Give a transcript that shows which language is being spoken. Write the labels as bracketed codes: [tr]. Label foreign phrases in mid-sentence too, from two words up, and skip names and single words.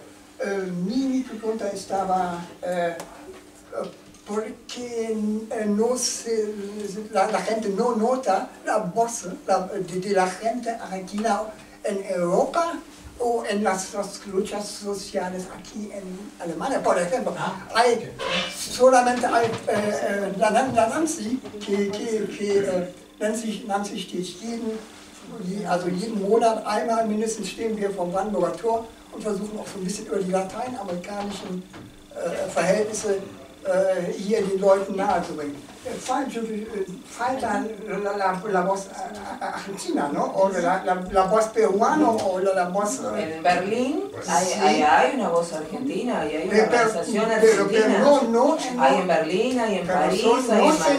[es] Mi pregunta estaba porque la gente no nota la voz de la gente argentina en Europa o en las luchas sociales aquí en Alemania. Por ejemplo, hay solamente la [de] Nancy, Nancy steht jeden Monat einmal mindestens stehen wir vom Brandenburger Tor und versuchen auch so ein bisschen über die lateinamerikanischen Verhältnisse hier den Leuten nahezubringen. [es] Falta la voz argentina, ¿no? O la voz peruana o la voz... En Berlín hay una voz argentina y hay una organización argentina. Hay en Berlín, hay en París, hay en Madrid.